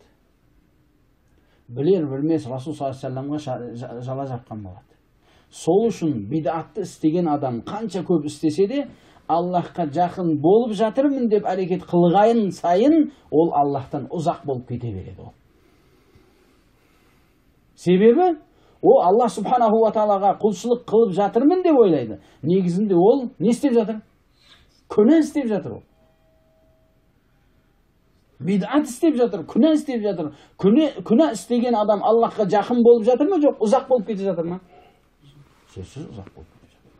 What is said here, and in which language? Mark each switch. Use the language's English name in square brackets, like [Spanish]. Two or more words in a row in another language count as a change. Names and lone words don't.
[Kazakh] Білер білмес Расул [Arabic] صلى الله عليه وسلم [Kazakh] жала жапқан болады. Сол үшін бидатты істеген адам қанша көп істесе де, Аллахқа жақын болып жатырмын деп әрекет қылғайын сайын, ол Аллахтан ұзақ болып кете береді ол. Себебі о Аллах [Arabic] سبحانه وتعالى [Kazakh] құлшылық қылып жатырмын деп ойлайды. Негізінде ол не істеп жатыр? Күнә істеп жатыр ол. Бидат істеп жатыр, күнә істеп жатыр. Күнә істеген адам Аллахқа жақын болып жатыр ма, жоқ, ұзақ болып кете жатыр ма? Сөзсіз ұзақ болып кете жатыр.